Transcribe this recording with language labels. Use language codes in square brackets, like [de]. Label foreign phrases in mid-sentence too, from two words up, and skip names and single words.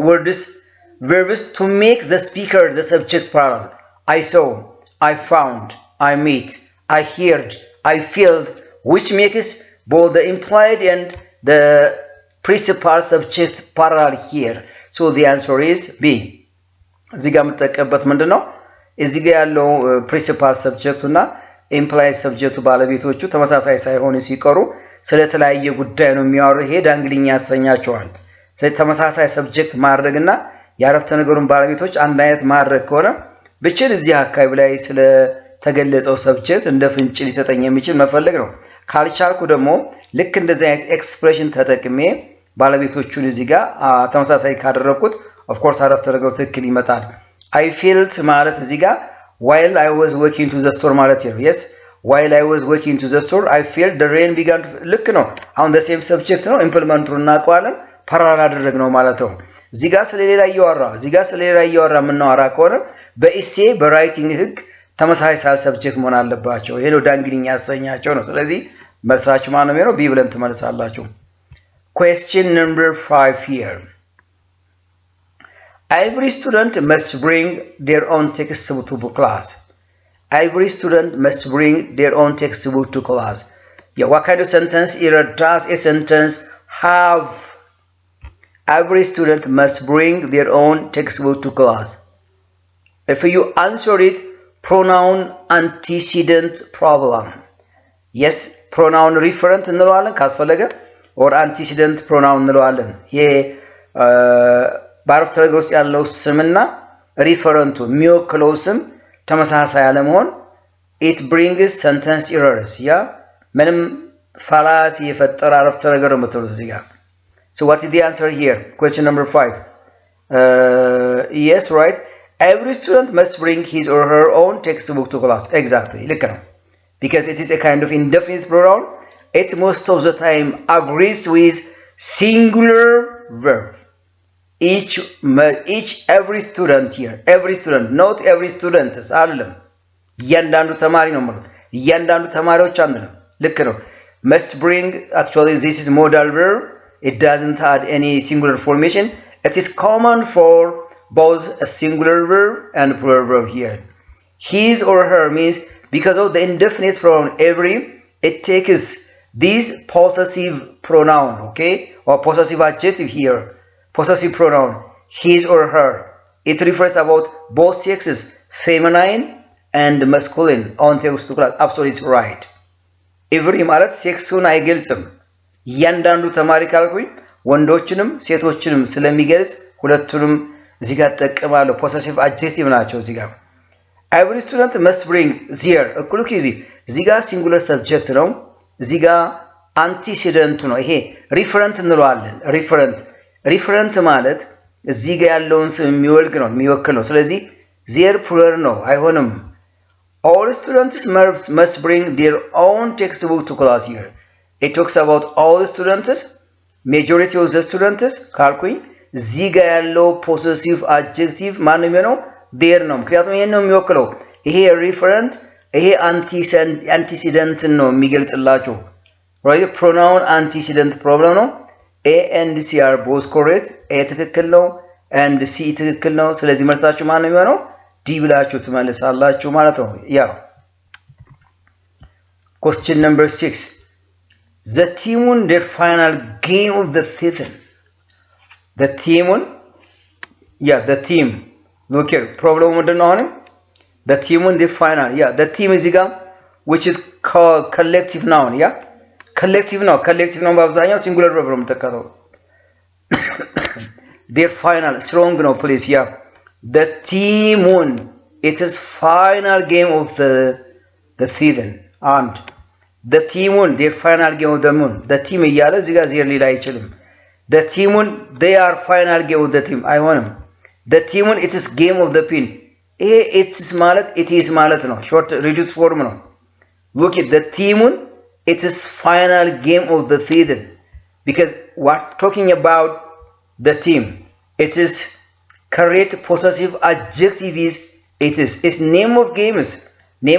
[en] verbs to make the speaker the subject parallel I saw I found I met I heard I felt which makes both the implied and the principal subject parallel here so the answer is B እዚህ [am] ጋር መጠቀምበት ምንድነው እዚህ ጋር ያለው [en] principal subject [am] እና [en] implied subject [am] ባለቤቶቹ ተመሳሳይ ሳይሆኑ ሲቀሩ ስለተለያየ ጉዳይ ነው የሚያወራው ይሄ ዳንግሊኛ ያሰኛቸዋል ስለዚህ ተመሳሳይ subject ማድረግና ያረፍተ ነገሩን ባለቤቶች አንድ አይነት ማድረግ ከሆነ ብቻ እዚህ አካባቢ ላይ ስለ ተገለጸው subject እንደ ፍንጭ ሊሰጠኝ የሚችል መፈለግ ነው ካልቻልኩ ደግሞ ልክ እንደዚህ አይነት ኤክስፕሬሽን ተጠቅሜ ባለቤቶቹን እዚህ ጋር ተመሳሳይ ካደረኩት [en] of course [am] አረፍተ ነገሩ ትክክል ይመጣል [en] I felt [am] ማለት እዚህ ጋር [en] while I was walking to the store [am] ማለት ነው [en] yes while I was walking to the store I felt the rain began to [am] ልክ ነው አሁን [en] the same subject [am] ነው ኢምፕሊመንቱን እናውቀዋለን ፓራላል አደረግነው ማለት ነው እዚህ ጋር ስለሌላ እያወራ ምናወራ ከሆነ በኢሴ በራይቲንግ ህግ ተመሳሳይ ሰብጀክት መሆን አለባቸው ይሄ ነው ዳንግሊኛ ያሰኛቸው ነው ስለዚህ መልሳችሁ ማን ነው የሚሆነው ቢ ብለን ትመልሳላችሁ [en] question number 5 here every student must bring their own textbook to class every student must bring their own textbook to class yeah what kind of sentence error does a sentence have every student must bring their own textbook to class if you answer it pronoun antecedent problem yes pronoun referent [am] እንለዋለን ካስፈለገ [en] or antecedent pronoun [am] እንለዋለን ይሄ ባረፍተ ነገር ውስጥ ያለው ስምና ሪፈረንቱ የሚወክለው ስም ተመሳሳይ አለመሆን [en] it brings sentence errors [am] ያ ምንም ፋላሲ የፈጠረ አረፍተ ነገር ነው ተብሎ እዚህ ጋር [en] so what is the answer here question number 5 yes right every student must bring his or her own textbook to class exactly [am] ልክ ነው [en] because it is a kind of indefinite plural it most of the time agrees with singular verb every student here every student not every student [am] አይደለም እያንዳንዱ ተማሪ ነው ማለት እያንዳንዱ ተማሪዎች አንልም ልክ ነው [en] must bring actually this is modal verb it doesn't add any singular formation it is common for both a singular verb and plural verb here his or her means because of the indefinite pronoun every it takes this possessive pronoun okay or possessive adjective here possessive pronoun his or her it refers about both sexes feminine and masculine on text to class absolutely right [am] every ማለት ሴክሱን አይገልጽም እያንዳንዱ ተማሪ ካልኩኝ ወንዶችንም ሴቶችንም ስለሚገልጽ ሁለቱንም እዚህ ጋር ተጠቅማለሁ [en] possessive adjective [am] ናቸው እዚህ ጋር [en] every student must bring their [am] እኩል እዚህ ጋር [en] singular subject [am] ነው እዚህ ጋር antecedent ነው ይሄ referent እንለዋለን referent ማለት እዚህ ጋር ያለውን ስም የሚወልግ ነው የሚወክል ነው ስለዚህ their [en] plural [am] ነው አይሆንም [en] all students must bring their own textbook to class here it talks about all students majority of the students [am] ካልኩኝ እዚህ ጋር ያለው [en] possessive adjective [am] ማን ነው የሚሆነው their ነው ምክንያቱም ይሄን ነው የሚወክለው ይሄ referent ይሄ antecedent ነው የሚገልጽላችሁ [en] right pronoun antecedent problem [am] ነው [en] a and c are both correct [am] a ትክክል ነው [en] and c [am] ትክክል ነው ስለዚህ መልሳችሁ ማን ነው የሚሆነው ዲ ብላችሁ ትመልሳላችሁ ማለት ነው ያ [en] question number 6 the team won their final game of the season the team won the team look here problem [am] ምንድነው አሁን [en] the team won their final the team [am] እዚህ ጋር [en] which is called collective noun collective [am] ነው በአብዛኛው [en] singular verb [am] ነው የምትጠቀመው [en] their final strong no please the team won it is final game of the season and the team won their final game of the moon the team [am] እያለ እዚህ ጋር ዜር ሊል አይችልም [en] the team won they are final game of the team አይሆንም the team won it is game of the pin ይሄ it is [am] ማለት ነው [en] short reduced form ነው look at the team won it is final game of the season because what talking about the team it is correct possessive adjective is it is it's name of games name